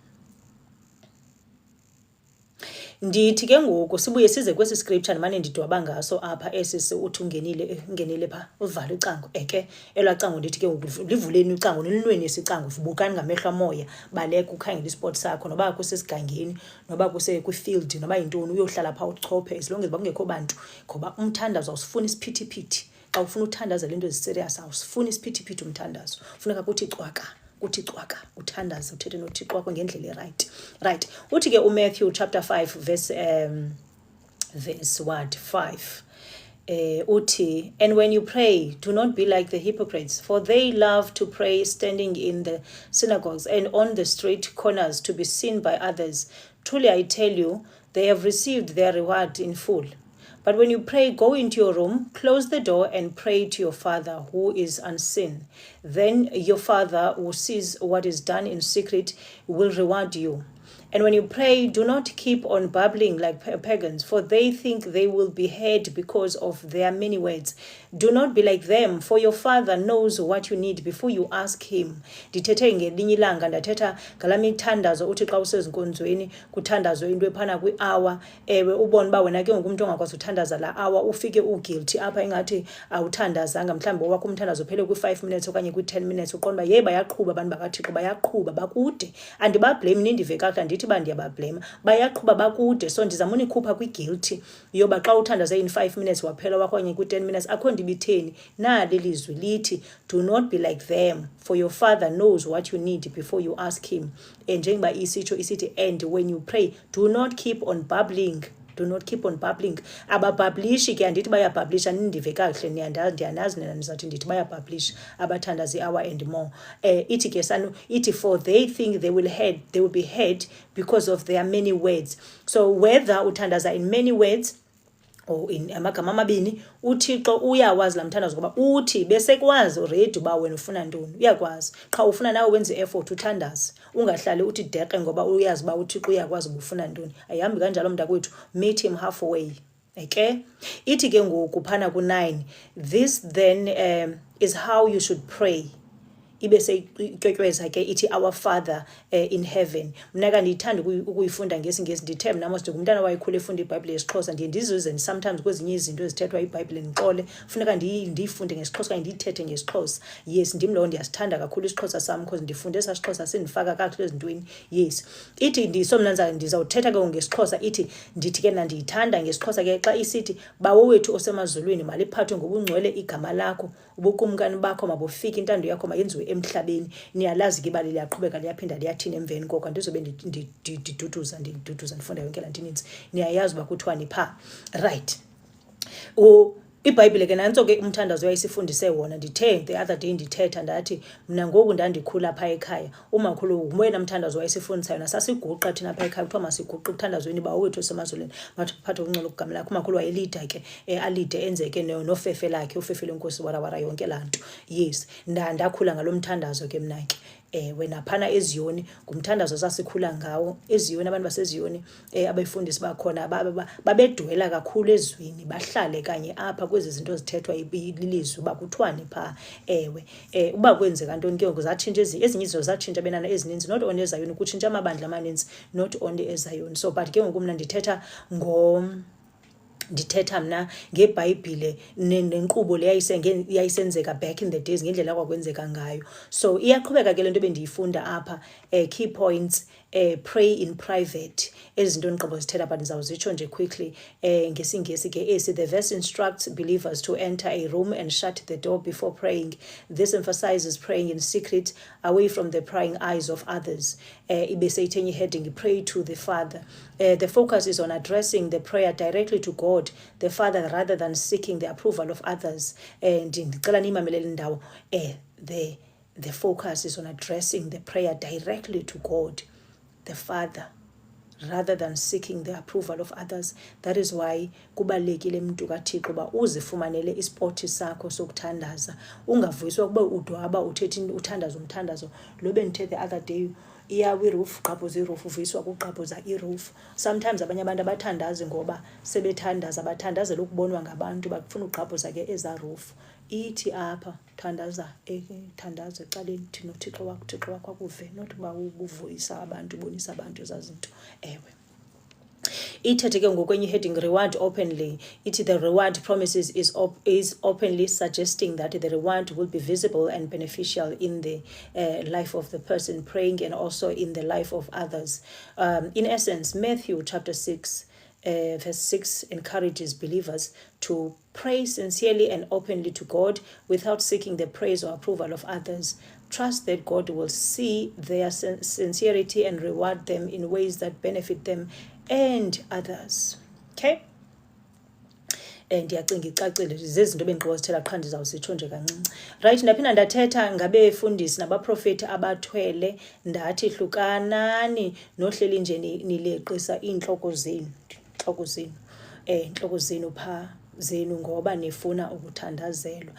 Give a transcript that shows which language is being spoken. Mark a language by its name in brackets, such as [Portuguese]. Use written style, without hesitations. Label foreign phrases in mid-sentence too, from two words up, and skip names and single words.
[Xhosa] ndithi ke ngoku sibuye size kwesi scripture ndimane ndidwaba ngaso apha esi uthi ungenile phaa uvale ucango ke elaa cango ndithi ke ngoku livuleni ucango nilinweni isicango vubukani ngamehlo amoya baleka ukhangela isport sakho noba kusesigangeni noba kwi-field noba yintoni uyohlala phaa uchophe [English] as long as [Xhosa] kungekho bantu ngoba umthandazo awusifuni isiphithiphithi xa ufuna uthandaza le nto eziserious awusifuni isiphithiphithi umthandazo funeka kuthi cwaka uthandaze uthethe noThixo wakho ngendlela right uthi ke uMatthew chapter 5 [English] verse what 5 uthi and when you pray do not be like the hypocrites for they love to pray standing in the synagogues and on the street corners to be seen by others truly I tell you they have received their reward in full. But when you pray, go into your room, close the door, and pray to your Father who is unseen. Then your Father who sees what is done in secret will reward you. And when you pray, do not keep on babbling like pagans, for they think they will be heard because of their many words. Do not be like them, for your Father knows what you need before you ask him. [Xhosa] Ndithethe ngelinye ilanga ndathetha ngala mithandazo uthi xa usezinkonzweni kuthandazwe into ephana kwi-hour ubone uba wena ke ngoku ongakwazi uthandaza la hour ufike uguilty apha ingathi awuthandazanga mhlawumbi wakho umthandazo uphele kwi-5 minutes okanye kwi-10 minutes uqonda uba bayaqhuba abantu bakaThixo bayaqhuba bakude andibablame nindive kakuhle ndithi uba ndiyabablame bayaqhuba bakude so ndizama unikhupha kwi-guilty yoba xa uthandaze [English] in 5 minutes [Xhosa] waphela wakho okanye kwi-10 minutes akho ndibitheni nali lizwi lithi [English] do not be like them for your Father knows what you need before you ask him [Xhosa] njengoba isitsho isithi [English] and when you pray do not keep on babbling do not keep on babbling. [Xhosa] Ababhablishi ke andithi bayabhablisha, nindive kakuhle, ndiyanazi nina ndizawuthi ndithi bayabhablisha abathandazi [English] i-hour and more. [Xhosa] Ithi ke ithi [English] for they think they will be heard because of their many words. So whether [Xhosa] uthandaza [English] in many words or in [Xhosa] amagama amabini, uThixo uyawazi la mthandazo ngoba uthi besekwazi already uba wena ufuna ntoni. Uyakwazi qha ufuna nawe wenze effort uthandaze, ungahlali uthi deqe ngoba uyazi uba uThixo uyakwazi ubufuna ntoni. Ayihambi kanjalo mntakwethu, [English] meet him halfway. [Xhosa] Okay, ithi ke ngoku phana ku9, [English] this then is how you should pray. [Xhosa] Ibe seyityotyeza ke ithi [English] our Father in heaven. [Xhosa] Mna kandiyithanda ukuyifunda ngesingesi, ndithe mna mos ndingumntana wayekhula efunda iBhayibhile yesiXhosa, ndiye ndizuze sometimes kwezinye izinto ezithethwa iBhayibhile ndixole, funeka ndiyifunde ngesiXhosa okanye ndiyithethe ngesiXhosa. Yes, ndim lowo ndiyasithanda kakhulu isiXhosa sam because ndifunde esaSixhosa sindifaka kakuhle ezintweni. Yes, ithi ndisomnanza ndizawuthetha ke ngesiXhosa, ndithi ke ndiyithanda ngesiXhosa ke xa isithi bawo wethu osemazulwini maliphathwe ngobungcwele igama lakho, ubukumkani bakho mabufike, intando yakho mayenziwe emhlabeni. Niyalazi ke ibali liyaqhubeka liyaphinda liyathina emveni koko, andizobe ndiduduza ndifunda yonke laa nto ininzi. Niyayazi uba kuthiwani phaa, right. iBhayibhile ke nantso ke umthandazo uyayisifundise wona. Ndithe [English] the other day [Xhosa] ndithetha ndathi mna ngoku ndandikhula phaa ekhaya, umakhulu ngoyena mthandazo wayesifundisa yona. Sasiguqa thina phaa ekhaya, kuthiwa masiguqe ekuthandazweni bawo wethu osemazulwini phathe ukungcola ukugama lakho. Umakhulu wayelida ke alide enzeke nofefe lakhe, ufefe lenkosi warawara yonke laa nto. Yes, ndakhula ngalo mthandazo ke mna ke. Wena phana eZiyoni ngumthandazo sasikhula ngawo. eZiyoni abantu baseziyoni abefundisi bakhona babedwela kakhulu ezweni, bahlale kanye apha kwezi zinto zithethwa ilizwi uba kuthiwani phaa. Ewe, uba kwenzeka ntoni ke ngoku zatshintsha ezinye izinto, zatshintsha benana ezininzi, [English] not only [Xhosa] eZayoni, kutshintsha amabandla amaninzi, [English] not only eZayoni. So but [Xhosa] ke ngoku mna ndithetha mna ngeBhayibhile nenkqubo le yayisenzeka [English] back in the days, [Xhosa] ngendlela kwakwenzeka ngayo. So iyaqhubeka ke le nto bendiyifunda apha. [English] Key points, pray in private. [Xhosa] Ezi zinto ndiqobo zithetha but ndizawuzitsho nje quickly ngesingesi ke esi. [English] The verse instructs believers to enter a room and shut the door before praying. This emphasizes praying in secret, away from the prying eyes of others. [Xhosa] Ibe seyithenye [English] heading, pray to the Father. The focus is on addressing the prayer directly to God the Father rather than seeking the approval of others. [Xhosa] Ndicela niyimamelele ndawo. [English] The focus is on addressing the prayer directly to God the Father rather than seeking the approval of others. That is why [Xhosa] kubalekile mntu kaThixo uba uzifumanele ispoti sakho sokuthandaza, ungavuyiswa kuba udwaba uthethe uthandaza umthandazo. Lo bendithe [English] the other day, [Xhosa] iyawa iroof, gqabhuza iroof, uvuyiswa kugqabhuza iroof. Sometimes abanye abantu abathandazi ngoba sebethandaza bathandazela ukubonwa ngabantu, bakufuna ugqabhuza ke eza roof. Ithi apha thandaza ecaleni, thina uThixo wakho akuve, not uba ubuvuyisa abantu, ubonisa abantu ezazinto. Ewe, ithethe ke ngokwenye heading, [English] reward openly. Ithi the reward promises is openly suggesting that the reward will be visible and beneficial in the life of the person praying and also in the life of others. In essence, Matthew chapter 6 verse 6 encourages believers to pray sincerely and openly to God without seeking the praise or approval of others. Trust that God will see their sincerity and reward them in ways that benefit them and others. Okay? [Xhosa] Ndiyacinga icacile, zezinto bendiqozithela qha ndizawuzitsho nje kancinci. Right, ndaphinda ndathetha ngabefundisi nabaprofeti abathwele, ndathi hlukanani nohleli nje nileqisa iintloko zenu phaa zenu ngoba nifuna ukuthandazelwa.